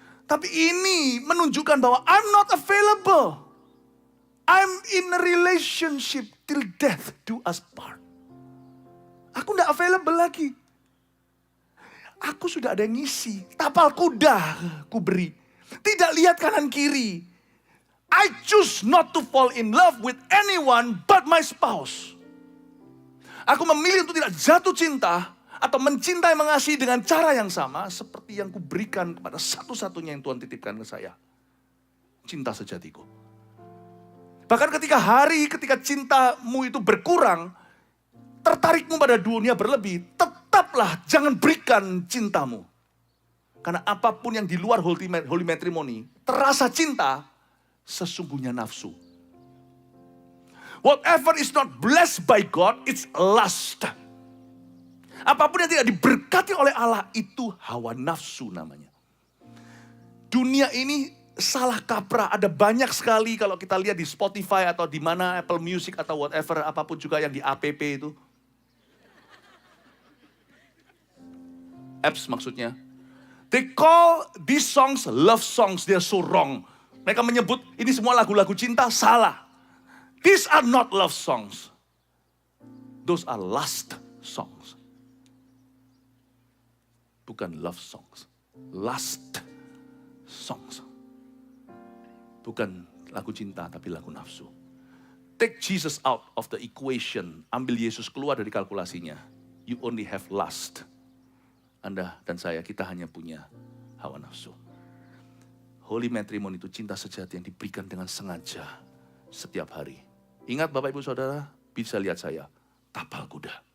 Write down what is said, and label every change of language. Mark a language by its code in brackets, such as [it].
[id] Tapi ini menunjukkan bahwa [en] I'm not available. I'm in a relationship till death do us part. [id] Aku tidak available lagi. Aku sudah ada yang ngisi. Tapal kuda ku beri. Tidak lihat kanan kiri. [en] I choose not to fall in love with anyone but my spouse. [id] Aku memilih untuk tidak jatuh cinta atau mencintai mengasihi dengan cara yang sama seperti yang kuberikan kepada satu-satunya yang Tuhan titipkan ke saya. Cinta sejatiku. Bahkan ketika cintamu itu berkurang, tertarikmu pada dunia berlebih, tetaplah jangan berikan cintamu. Karena apapun yang di luar holy matrimony, terasa cinta, sesungguhnya nafsu. [en] Whatever is not blessed by God, it's lust. [id] Apapun yang tidak diberkati oleh Allah, itu hawa nafsu namanya. Dunia ini salah kaprah, ada banyak sekali kalau kita lihat di Spotify atau di mana, Apple Music atau whatever, apapun juga yang di app itu. Apps maksudnya. [en] They call these songs love songs, they are so wrong. [id] Mereka menyebut ini semua lagu-lagu cinta, salah. [en] These are not love songs. Those are lust songs. [id] Bukan [en] love songs. Lust songs. [id] Bukan lagu cinta, tapi lagu nafsu. [en] Take Jesus out of the equation. [id] Ambil Yesus keluar dari kalkulasinya. [en] You only have lust. [id] Anda dan saya, kita hanya punya hawa nafsu. Holy matrimony itu cinta sejati yang diberikan dengan sengaja setiap hari. Ingat Bapak Ibu Saudara, bisa lihat saya, tapal kuda.